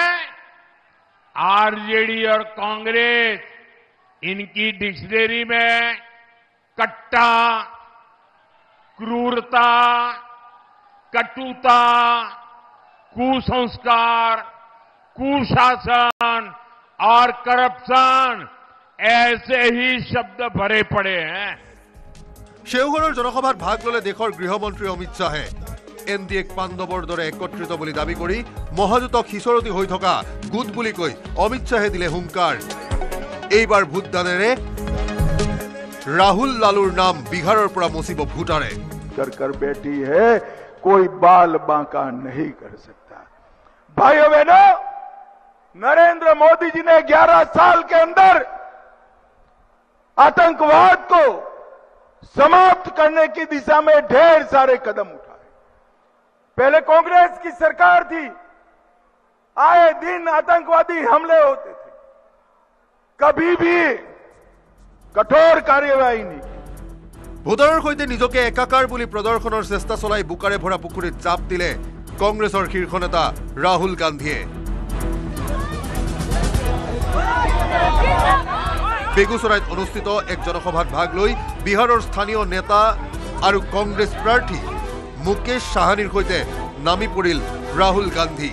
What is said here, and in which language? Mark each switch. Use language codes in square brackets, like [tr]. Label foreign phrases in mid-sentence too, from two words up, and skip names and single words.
[hi] आरजेडी और कांग्रेस इनकी डिक्शनरी में कट्टा, क्रूरता, कटुता, कुसंस्कार, कुशासन और करप्शन ऐसे ही शब्द भरे पड़े हैं। [as] शेवघৰৰ জনসভাত ভাগ ললে দেশৰ গৃহমন্ত্ৰী অমিত শ্বাহে এনডিএক পাণ্ডৱৰ দৰে একত্ৰিত বুলি দাবী কৰি মহাজোঁটক সিঁচৰতি হৈ থকা গোট বুলি কৈ অমিত শ্বাহে দিলে হুংকাৰ। এইবাৰ ভোটদানেৰে ৰাহুল লালুৰ নাম বিহাৰৰ পৰা মচিব ভোটাৰে। [hi] कर बैठी है, कोई बाल बांका नहीं कर सकता। भाइयों बहनों, नरेंद्र मोदी जी ने 11 साल के अंदर आतंकवाद को समाप्त करने की दिशा में ढेर सारे कदम उठाए। पहले कांग्रेस की सरकार थी, आए दिन आतंकवादी हमले होते थे, कभी भी कठोर कार्यवाही नहीं। [as] ভোটাৰৰ সৈতে নিজকে একাকাৰ বুলি প্ৰদৰ্শনৰ চেষ্টা চলাই বুকাৰে ভৰা পুখুৰীত জাপ দিলে কংগ্ৰেছৰ শীৰ্ষ নেতা ৰাহুল গান্ধীয়ে। বেগুচৰাইত অনুষ্ঠিত এক জনসভাত ভাগ লৈ বিহাৰৰ স্থানীয় নেতা আৰু কংগ্ৰেছ প্ৰাৰ্থী মুকেশ সাহানীৰ সৈতে নামি পৰিল ৰাহুল গান্ধী।